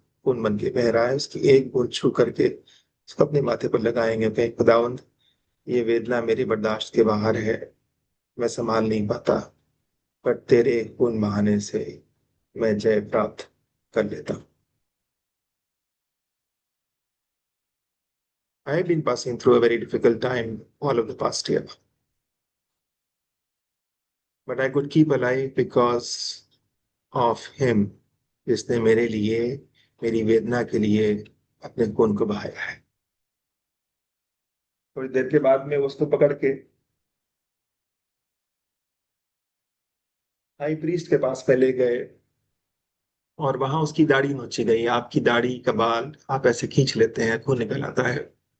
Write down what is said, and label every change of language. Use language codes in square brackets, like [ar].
[hi] खून बन के बह रहा है, उसकी एक बूंद छू करके उसको अपने माथे पर लगाएंगे, कहीं खुदावंद ये वेदना मेरी बर्दाश्त के बाहर है, मैं संभाल नहीं पाता, पर तेरे खून बहाने से मैं जय प्राप्त कर लेता हूँ। [en] I have been passing through a very difficult time all of the past year, but I could keep alive because of him, [hi] जिसने मेरे लिए, मेरी वेदना के लिए अपने खून को बहाया है। थोड़ी देर के बाद में उसको पकड़ के हाई प्रीस्ट के पास में ले गए, और वहां उसकी दाढ़ी नोची गई। आपकी दाढ़ी का बाल आप ऐसे खींच लेते हैं, खून निकल आता है।